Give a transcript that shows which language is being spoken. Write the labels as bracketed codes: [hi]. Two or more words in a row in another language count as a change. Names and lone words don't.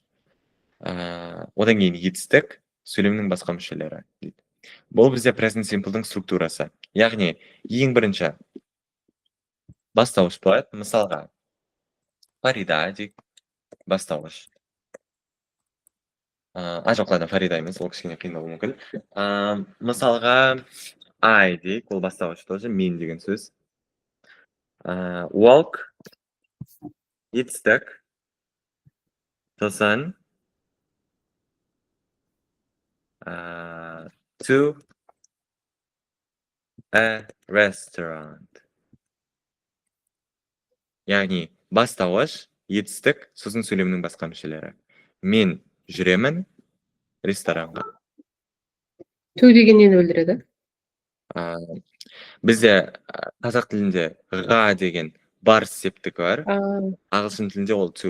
[kk] Одан кейін етістік, сөйлемнің басқа мүшелері дейді. Бұл бізде [en] present simple'дың [kk] структурасы. Яғни, ең бірінші бастауыш болады. Мысалға, Фарида дейік, бастауыш. Жоқ, ладно, Фарида емес, ол кішкене қиын болуы мүмкін. Мысалға, I дейік, ол бастауыш тоже, мен деген сөз. [en] Walk, [kk] етістік, сосын [en] to a restaurant. [kk] Яғни, бастауыш, етістік, сосын сөйлемнің басқа мүшелері. Мен жүремін ресторанға. To деген нені білдіреді? А, бізде қазақ тілінде ға деген бар септігі бар, ағылшын тілінде ол to.